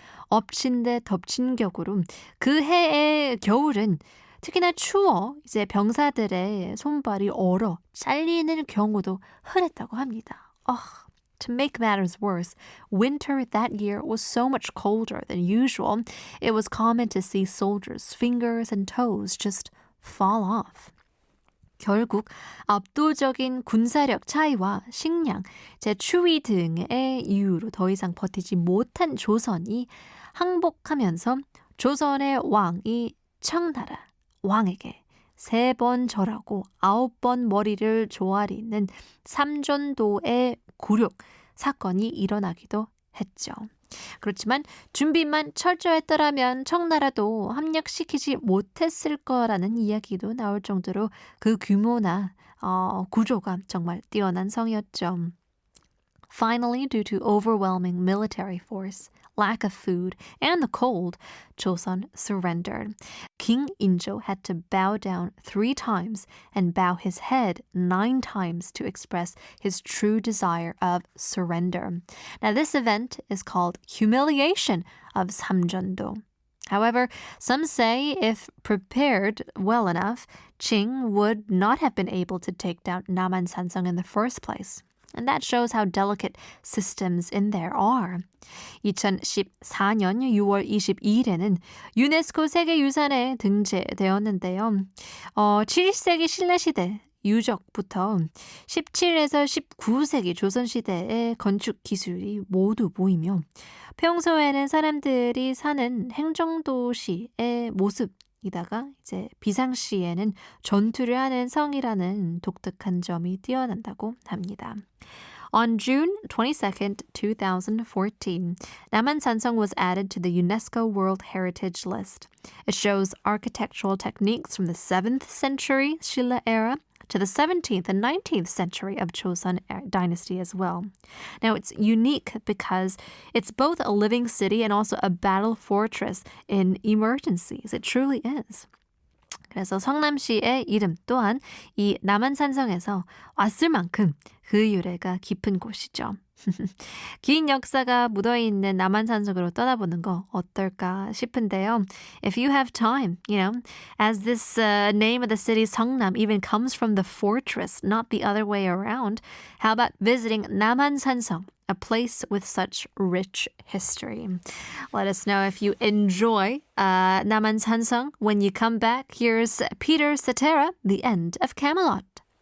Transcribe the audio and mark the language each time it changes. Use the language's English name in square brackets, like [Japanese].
[Korean] 엎친 데 덮친 격으로 그 해의 겨울은 특히나 추워 이제 병사들의 손발이 얼어 잘리는 경우도 흔했다고 합니다. [English] To make matters worse, winter that year was so much colder than usual, it was common to see soldiers' fingers and toes just fall off. [Korean] 결국 압도적인 군사력 차이와 식량, 추위 등의 이유로 더 이상 버티지 못한 조선이 항복하면서 조선의 왕이 청나라 왕에게 3번 절하고 9번 머리를 조아리는 삼전도의 굴욕 사건이 일어나기도 했죠. 그렇지만 준비만 철저했더라면 청나라도 합력시키지 못했을 거라는 이야기도 나올 정도로 그 규모나 구조가 정말 뛰어난 성이었죠. [English] Finally, due to overwhelming military force, lack of food, and the cold, Joseon surrendered. King Injo had to bow down 3 times and bow his head 9 times to express his true desire of surrender. Now, this event is called humiliation of 삼전도. However, some say if prepared well enough, Qing would not have been able to take down 남한산성 in the first place. And that shows how delicate systems in there are. [Korean] 2014년 6월 22일에는 유네스코 세계유산에 등재되었는데요. 7세기 신라시대 유적부터 17에서 19세기 조선시대의 건축 기술이 모두 보이며 평소에는 사람들이 사는 행정도시의 모습이다가 이제 비상시에는 전투를 하는 성이라는 독특한 점이 뛰어난다고 합니다. [English] On June 22nd, 2014, 남한산성 was added to the UNESCO World Heritage List. It shows architectural techniques from the 7th century Silla era to the 17th and 19th century of Joseon dynasty as well. Now, it's unique because it's both a living city and also a battle fortress in emergencies. It truly is. [Korean] 그래서 성남시의 이름 또한 이 남한산성에서 왔을 만큼 그 유래가 깊은 곳이죠. 긴 역사가 묻어있는 남한산성으로 떠나보는 거 어떨까 싶은데요. [English] If you have time, as this name of the city 성남 even comes from the fortress, not the other way around, how about visiting 남한산성, a place with such rich history? Let us know if you enjoy 남한산성 when you come back. Here's Peter Cetera, The End of Camelot.